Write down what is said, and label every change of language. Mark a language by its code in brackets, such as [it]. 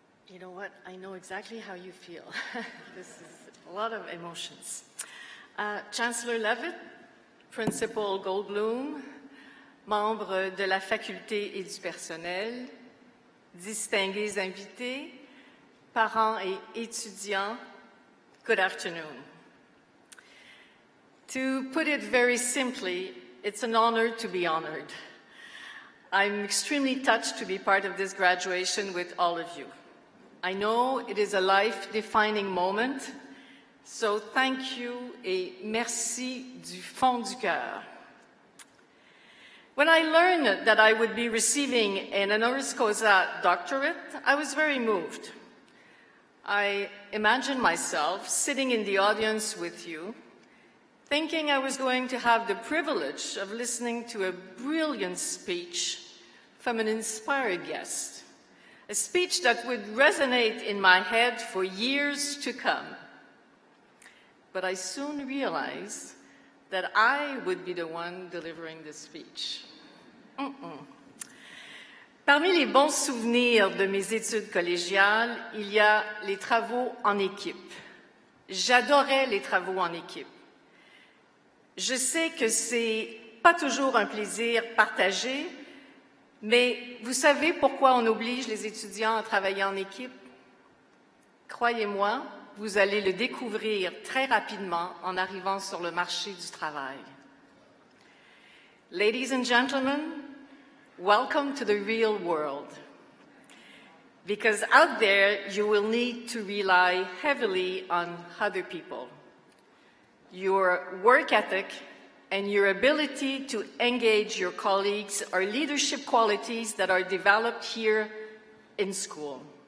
[en] You know what? I know exactly how you feel. This is a lot of emotions. [fr] Chancellor Levitt, Principal Goldblum, membres de la faculté et du personnel, distingués invités, parents et étudiants, [en] good afternoon. To put it very simply, it's an honor to be honored. I'm extremely touched to be part of this graduation with all of you. I know it is a life-defining moment, so thank you [fr] et merci du fond du cœur. [en] When I learned that I would be receiving an honoris causa doctorate, I was very moved. I imagined myself sitting in the audience with you, thinking I was going to have the privilege of listening to a brilliant speech from an inspired guest. A speech that would resonate in my head for years to come. But I soon realized that I would be the one delivering the speech. [fr] Parmi les bons souvenirs de mes études collégiales, il y a les travaux en équipe. J'adorais les travaux en équipe. Je sais que c'est pas toujours un plaisir partagé, mais vous savez pourquoi on oblige les étudiants à travailler en équipe? Croyez-moi, vous allez le découvrir très rapidement en arrivant sur le marché du travail. [en] Ladies and gentlemen, welcome to the real world. Because out there, you will need to rely heavily on other people. Your work ethic and your ability to engage your colleagues are leadership qualities that are developed here in school.